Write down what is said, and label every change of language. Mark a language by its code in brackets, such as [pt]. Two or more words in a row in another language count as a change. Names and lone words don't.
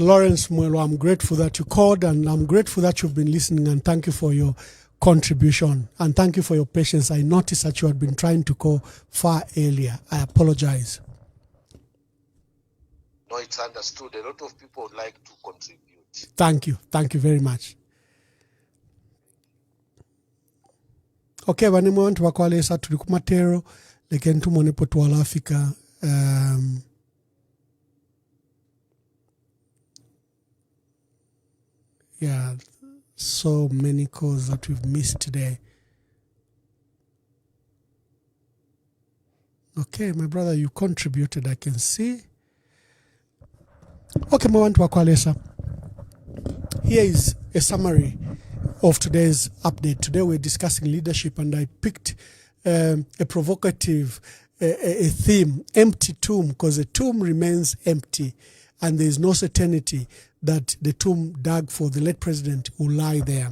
[en] Lawrence Mwelo, I'm grateful that you called and I'm grateful that you've been listening, and thank you for your contribution and thank you for your patience. I noticed that you had been trying to call far earlier. I apologize. No, it's understood. A lot of people would like to contribute. Thank you. Thank you very much. [bem] Okay, bani mwantu wakwalesa tuli kumatero leken tumone potwala Africa. [en] Yeah, so many calls that we've missed today. Okay, my brother, you contributed, I can see. [bem] Okay, mwantu wakwalesa. [en] Here is a summary of today's update. Today we're discussing leadership, and I picked a provocative a theme, empty tomb, because the tomb remains empty and there is no certainty that the tomb dug for the late president will lie there.